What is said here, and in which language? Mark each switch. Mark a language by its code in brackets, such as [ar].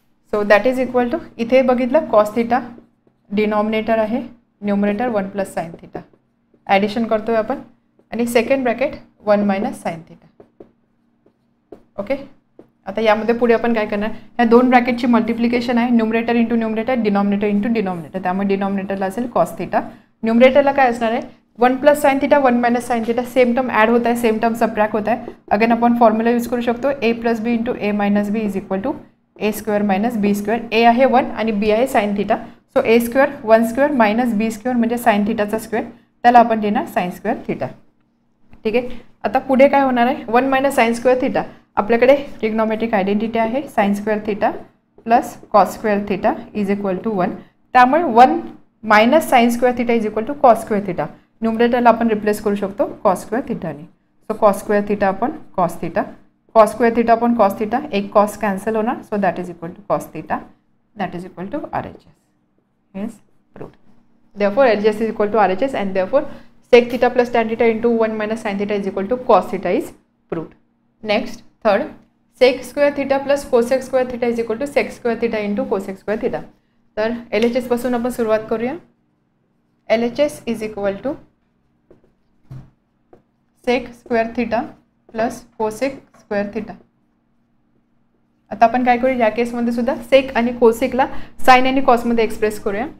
[mr] So that is equal to, इथे बघितलं cos theta denominator आहे, numerator 1 plus sine theta, addition करतोय आपण आणि second bracket 1 minus sine theta. Okay, आता यामध्ये पुढे आपण काय करणार, ह्या दोन ब्रॅकेटची मल्टिप्लिकेशन आहे, numerator into numerator, denominator into denominator. त्यामुळे डिनॉमिनेटरला असेल कॉस थीटा, न्यूमरेटरला काय असणार आहे [hi] 1 plus sine theta 1 minus sine theta, same term add होता है, सेम टर्म सबट्रैक्ट होता है. [mr] अगेन आपण फॉर्म्युला यूज करू शकतो a plus B into a minus B is equal to a square minus B square. a आहे 1 आणि b आहे sine theta. So a square 1 square minus b square म्हणजे sign थीटाचा square, त्याला आपण लिहिणार साइन स्क्वेअर थीटा. ठीक आहे. आता पुढे काय होणार आहे, 1 मायनस साइन स्क्वेअर थीटा. आपल्याकडे ट्रिग्नोमेट्रिक आयडेंटिटी आहे sine square theta plus cos square theta is equal to 1. त्यामुळे 1 minus sine square theta is equal to cos square theta. न्यूमरेटरला आपण रिप्लेस करू शकतो cos square थीटाने. So cos square theta आपण cos theta, cos square theta आपण cos theta, एक cos cancel होणार. [en] So that is equal to cos theta, that is equal to RHS. Hence proved. Therefore RHS is equal to RHS and therefore sec theta plus tan theta into 1 minus sin theta is equal to cos theta is proved. Next, third, sec square theta plus cosec square theta is equal to sec square theta into cosec square theta. [mr] तर LHS पासून आपण सुरुवात करूया. [en] LHS is equal to sec square theta plus cosec square theta. [mr] आता आपण काय करूया, या केसमध्ये सुद्धा सेक आणि कोसेकला साइन आणि कॉसमध्ये एक्सप्रेस करूया.